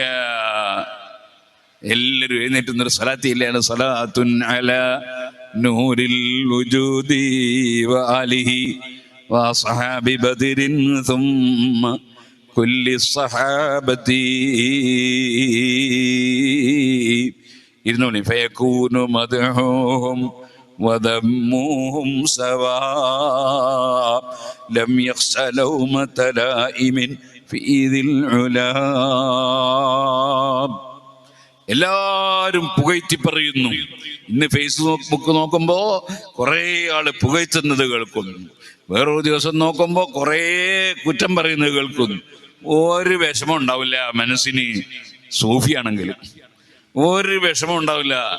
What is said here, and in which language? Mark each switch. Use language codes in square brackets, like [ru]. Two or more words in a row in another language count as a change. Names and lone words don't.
[ml] എല്ലാവരും എഴുന്നേറ്റുന്നൊരു സ്വലാത്തില്ലാണ്, [ar] صلاة على نور الوجود وآله وأصحاب بدر ثم كل صحابة. ഇരുന്നോളി. فيكون مدحهم وذمهم سواء لم يخش لومة لائم في ذي العلا. [ml] എല്ലാവരും പുകഴ്ത്തി പറയുന്നു. ഇന്ന് ഫേസ്ബുക്ക് നോക്കുമ്പോ കുറെ ആള് പുകഴ്ത്തുന്നത് കേൾക്കുന്നു, വേറൊരു ദിവസം നോക്കുമ്പോ കുറെ കുറ്റം പറയുന്നത് കേൾക്കുന്നു. ഒരു വിഷമം ഉണ്ടാവില്ല മനസ്സിന്. സൂഫിയാണെങ്കിൽ ഒരു വിഷമം ഉണ്ടാവില്ല.